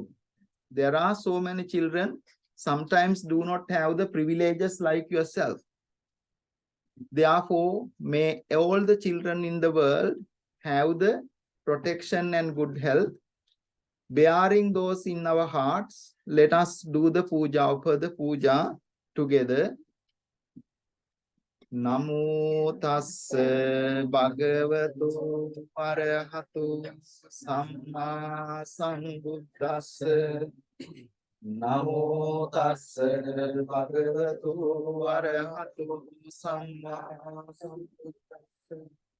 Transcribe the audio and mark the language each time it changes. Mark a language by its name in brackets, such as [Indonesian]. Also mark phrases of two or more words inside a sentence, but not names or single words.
[English] There are so many children sometimes do not have the privileges like yourself. Therefore, may all the children in the world have the protection and good health. Bearing those in our hearts, let us do the puja, offer the puja together. [Pali] Namo tassa bhagavato arahato samma sambuddhassa. Namo tassa bhagavato arahato samma sambuddhassa.